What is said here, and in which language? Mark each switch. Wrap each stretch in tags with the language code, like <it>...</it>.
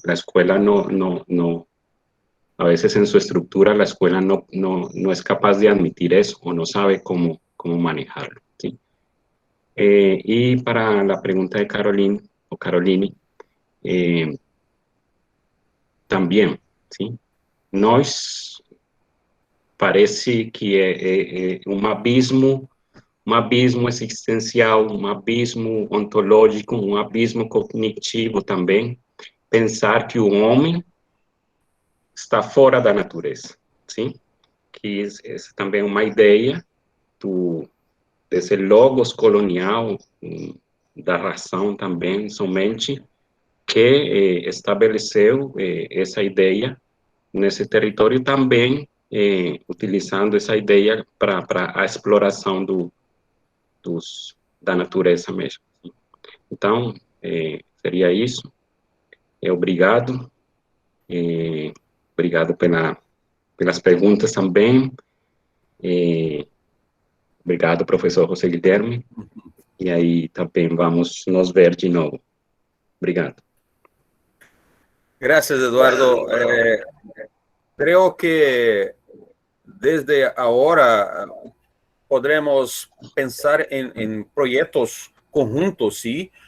<es>La escuela no, a veces en su estructura la escuela no es capaz de admitir eso o no sabe cómo manejarlo, ¿sí? Y para la pregunta de Caroline o Caroline, también, ¿sí?</es> <pt>Nós parece que é um abismo existencial, um abismo ontológico, um abismo cognitivo também, pensar que o homem está fora da natureza, sim? Que é também uma ideia desse logos colonial, da razão também, somente, que estabeleceu essa ideia nesse território também, utilizando essa ideia para a exploração da natureza mesmo. Então, seria isso. Obrigado. Obrigado pelas perguntas também. Obrigado, professor José Guilherme. E aí também vamos nos ver de novo. Obrigado.</pt> <es>Gracias, Eduardo. Creo que desde ahora podremos pensar en proyectos conjuntos, ¿sí?</es>